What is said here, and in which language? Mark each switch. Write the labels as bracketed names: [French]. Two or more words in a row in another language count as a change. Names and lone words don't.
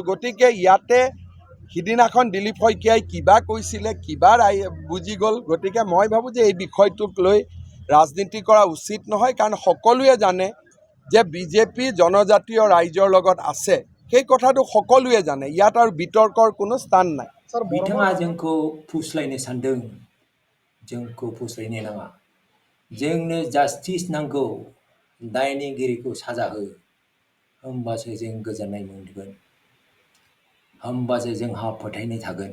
[Assamese] গতিকে ইয়াতে সিদিনাখন দিলীপ শইকীয়াই কিবা কৈছিলে, কিবা বুজি গ'ল. গতিকে মই ভাবোঁ যে এই বিষয়টোক লৈ ৰাজনীতি কৰা উচিত নহয়, কাৰণ সকলোৱে জানে যে বিজেপি জনজাতীয় ৰাইজৰ লগত আছে. সেই কথাটো সকলোৱে জানে. ইয়াত আৰু বিতৰ্কৰ কোনো স্থান নাই. [Bodo] बिथाङा जोंखौ फुस्लायनो सानदों. जोंखौ फुस्लायनो नाङा. जोंनो जास्टिस नांगौ. दायनिगिरिखौ साजा हो. होमबासो जों गोजोननाय मोनगोन. होमबासो जोंहा फोथायनाय थागोन.